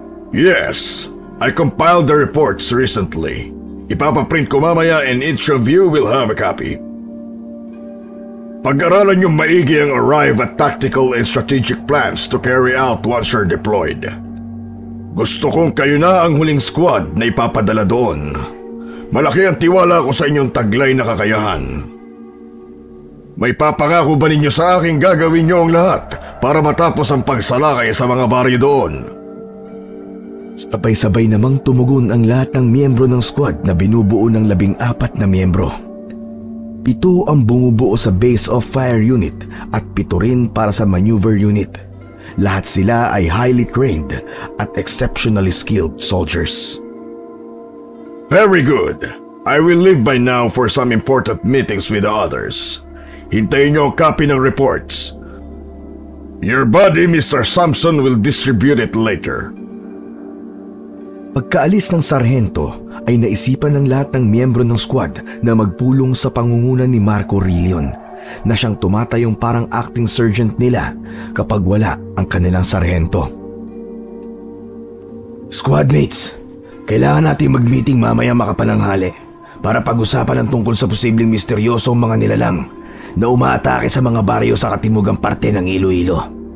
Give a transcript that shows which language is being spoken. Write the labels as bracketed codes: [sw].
[en] Yes, I compiled the reports recently. [tl] Ipapaprint ko mamaya [en] and each of you will have a copy. [tl] Pag-aralan niyong maigi ang [en] arrive at tactical and strategic plans to carry out once you're deployed. [tl] Gusto kong kayo na ang huling squad na ipapadala doon. Malaki ang tiwala ko sa inyong taglay na kakayahan. May papangako ba ninyo sa akin gagawin niyo ang lahat para matapos ang pagsalakay sa mga baryo doon? Sabay-sabay namang tumugon ang lahat ng miyembro ng squad na binubuo ng 14 na miyembro. 7 ang bumubuo sa Base of Fire Unit at 7 rin para sa Maneuver Unit. Lahat sila ay highly trained at exceptionally skilled soldiers. [en] Very good. I will leave by now for some important meetings with the others. [tl] Hintayin niyo ang copy ng reports. [en] Your body, Mr. Sampson, will distribute it later. [tl] Pagkaalis ng sarhento ay naisipan ng lahat ng miyembro ng squad na magpulong sa pangunguna ni Marco Rillion na siyang tumatayong parang acting sergeant nila kapag wala ang kanilang sarhento. Squadmates, kailangan natin mag-meeting mamaya makapananghali para pag-usapan ang tungkol sa posibleng misteryosong mga nilalang na umaatake sa mga baryo sa katimugang parte ng Iloilo.